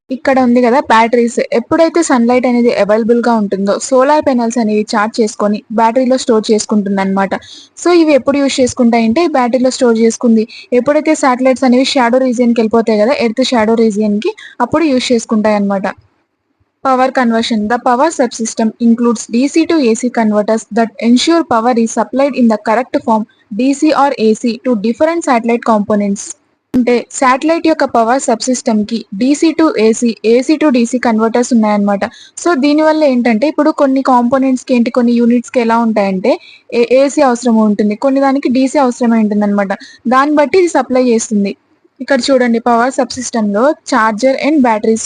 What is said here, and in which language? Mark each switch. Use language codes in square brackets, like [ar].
[te] ఇక్కడ ఉంది కదా బ్యాటరీస్. ఎప్పుడైతే సన్లైట్ అనేది అవైలబుల్ గా ఉంటుందో సోలార్ పెనల్స్ అనేవి చార్జ్ చేసుకొని బ్యాటరీలో స్టోర్ చేసుకుంటుంది అనమాట. సో ఇవి ఎప్పుడు యూజ్ చేసుకుంటాయంటే బ్యాటరీలో స్టోర్ చేసుకుంది ఎప్పుడైతే శాటిలైట్స్ అనేవి షాడో రీజియన్ కి వెళ్ళిపోతాయి కదా, ఎర్త్ షాడో రీజియన్ కి, అప్పుడు యూజ్ చేసుకుంటాయి అనమాట. Power conversion. [en] The power subsystem includes DC to AC converters that ensure power is supplied in the correct form, DC or AC, to different satellite components. [te] అంటే satellite యొక్క power sub system కి DC to AC, AC to DC converters ఉన్నాయన్నమాట. So దీనివల్ల ఏంటంటే ఇప్పుడు కొన్ని components కి కొన్ని యూనిట్స్ కి ఎలా ఉంటాయంటే ఏసీ అవసరం ఉంటుంది, కొన్ని దానికి డీసీ అవసరమై ఉంటుంది అనమాట. దాన్ని బట్టి ఇది సప్లై చేస్తుంది. ఇక్కడ చూడండి, పవర్ సబ్ సిస్టమ్ లో చార్జర్ అండ్ బ్యాటరీస్.